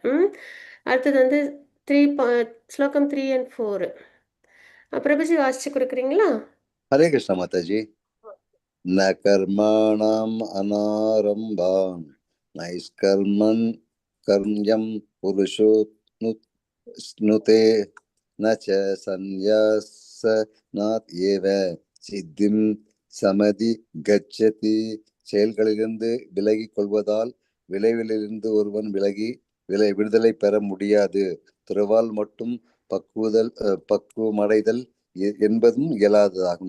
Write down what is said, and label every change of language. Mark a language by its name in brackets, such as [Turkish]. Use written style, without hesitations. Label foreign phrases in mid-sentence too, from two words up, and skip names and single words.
[Tamil] அடுத்தது வந்து ஸ்லோகம் 3 and 4 பிரபுஜி வாசிச்சு கொடுக்குறீங்களா? [Sanskrit] हरे कृष्ण माताजी। न कर्मणाम् अनारम्भान् नैष्कर्म्यं कर्मं पुरुषो स्नुते न च संन्यसनाद् एव सिद्धिं समधि गच्छति. [Tamil] செயல்களிலிருந்து விலகிக் கொள்வதால் விளைவிலிருந்து ஒருவன் விடுதலை பெற முடியாது. துறவால் மட்டும் பக்குவமடைதல் என்பதும் இயலாததாகும்.